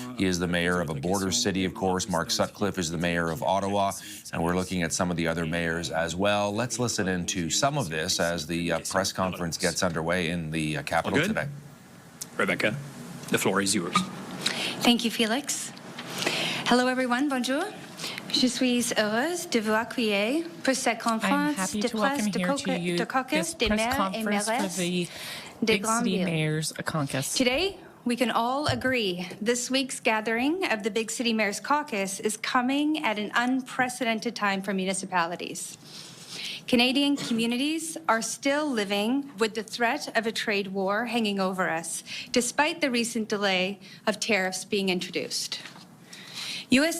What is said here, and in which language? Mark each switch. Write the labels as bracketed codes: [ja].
[en] He is the mayor of a border city, of course. Mark Sutcliffe is the mayor of Ottawa. And we're looking at some of the other mayors as well. Let's listen into some of this as the press conference gets underway in the capital today. Rebecca, the floor is yours. Thank you, Felix. Hello, everyone. Bonjour. [fr] Je suis heureuse de vous accueillir pour cette conférence de presse de caucus des maires et mairesses des grandes villes. [en] Today, we can all agree this week's gathering of the Big City Mayors Caucus is coming at an unprecedented time for municipalities. Canadian communities are still living with the threat of a trade war hanging over us, despite the recent delay of tariffs being introduced. U.S.